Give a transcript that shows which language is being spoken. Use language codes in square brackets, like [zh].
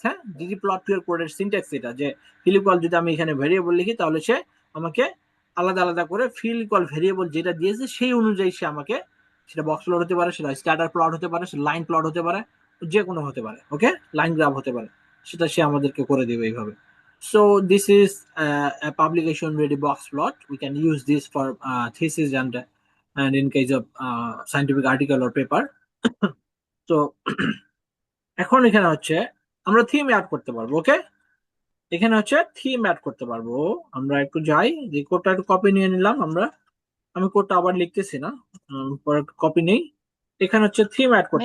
[bn] হ্যাঁ, ggplot2 এর কোডের সিনট্যাক্স এটা, যে ফিল ইকুয়াল যদি আমি এখানে ভেরিয়েবল লিখি তাহলে সে আমাকে আলাদা আলাদা করে ফিল ইকুয়াল ভেরিয়েবল যেটা দিয়েছে সেই অনুযায়ী সে আমাকে, সেটা বক্স প্লট হতে পারে, সেটা স্ক্যাটার প্লট হতে পারে, সেটা লাইন প্লট হতে পারে, যে কোনো হতে পারে, ওকে, লাইন গ্রাফ হতে পারে, সেটা সে আমাদেরকে করে দেবে এইভাবে। [en] So this is a publication ready box plot. We can use this for thesis and in case of scientific article or paper. [bn] তো এখন এখানে হচ্ছে আমরা থিম অ্যাড করতে পারবো, ওকে, এখানে হচ্ছে থিম অ্যাড করতে পারবো। আমরা একটু যাই, যে কোডটা একটু কপি নিয়ে নিলাম আমরা, আমি কোডটা আবার লিখতেছি না, পরে কপি নেই। এখানে হচ্ছে থিম অ্যাড করতে